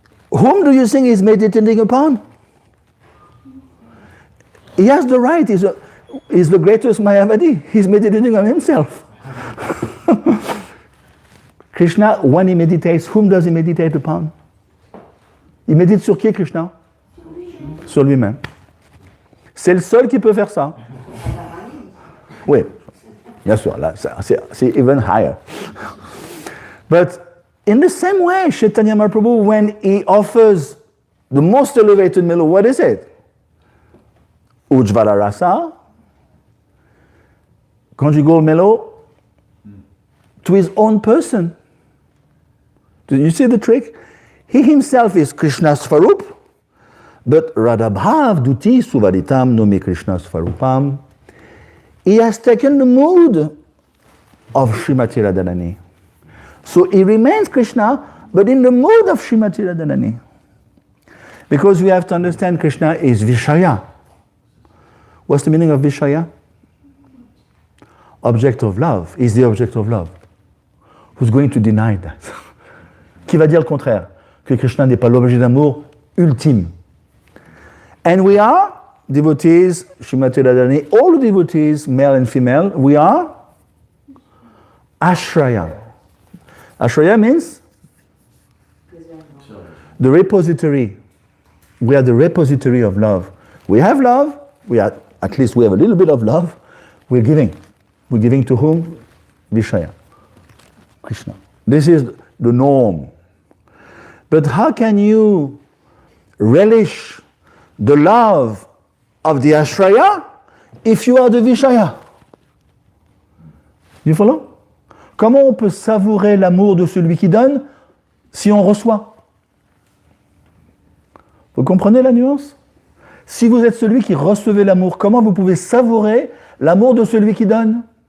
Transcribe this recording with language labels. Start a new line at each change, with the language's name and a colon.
English: Whom do you think he's meditating upon? He has the right. He's the greatest Mayavadi. He's meditating on himself. Krishna, when he meditates, whom does he meditate upon?
French: Il médite sur qui, Krishna? Sur lui-même. C'est le seul qui peut faire ça. Oui, bien sûr, là, c'est
English: even higher. But in the same way, Chaitanya Mahaprabhu, when he offers the most elevated mellow, what is it? Ujjvala rasa, conjugal mellow, to his own person. Do you see the trick? He himself is Krishna Svarup, but
Sanskrit: Radhabhav Duti Suvaditam Nomi Krishna Svarupam.
English: He has taken the mood of Srimati Radharani. So he remains Krishna, but in the mood of Srimati Radharani. Because we have to understand Krishna is Vishaya. What's the meaning of Vishaya? Object of love. Is the object of love. Who's going to deny that?
French: Qui va dire le contraire? Que Krishna n'est pas l'objet d'amour ultime.
English: And we are devotees, Srimati Radharani, all the devotees, male and female, we are Ashraya. Ashraya means the repository. We are the repository of love. We have love, at least we have a little bit of love, we're giving. We're giving to whom? Vishaya, Krishna. This is the norm. But how can you relish the love of the Ashraya if you are the Vishaya? You follow?
French: Comment on peut savourer l'amour de celui qui donne si on reçoit? Vous comprenez la nuance? Si vous êtes celui qui recevez l'amour, comment vous pouvez savourer l'amour de celui qui donne?